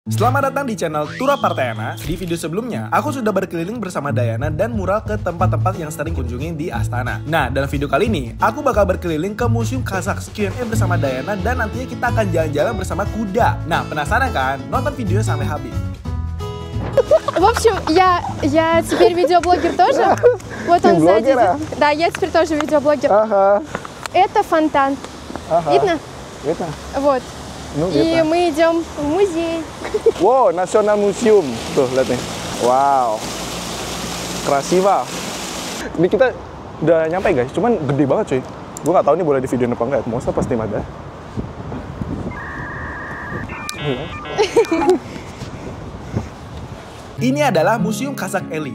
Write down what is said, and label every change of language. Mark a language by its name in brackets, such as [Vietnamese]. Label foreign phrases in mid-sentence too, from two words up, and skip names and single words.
[Indonesian] Selamat datang di channel Tura Partayana. Di video sebelumnya, aku sudah berkeliling bersama Dayana dan mural ke tempat-tempat yang sering kunjungi di Astana. Nah, dalam video kali ini, aku bakal berkeliling ke Museum Kazakh Q&A bersama Dayana dan nantinya kita akan jalan-jalan bersama kuda. Nah, penasaran kan? Nonton videonya sampai habis. [Russian] В общем, я теперь видеоблогер тоже. Вот он сзади. Да, я теперь тоже видеоблогер. Ага. Это фонтан. Ага. Видно? Видно? Вот. Ну, И где-то. мы идем в музей. [Indonesian] Wow, National Museum. Tuh, lihat nih. Wow. [Russian] Krasiva. [Indonesian] Ini kita udah nyampe guys, cuman gede banget cuy. Gue gak tahu ini boleh di video apa enggak. Masa pasti ada. Ini adalah Museum Kazakh Eli.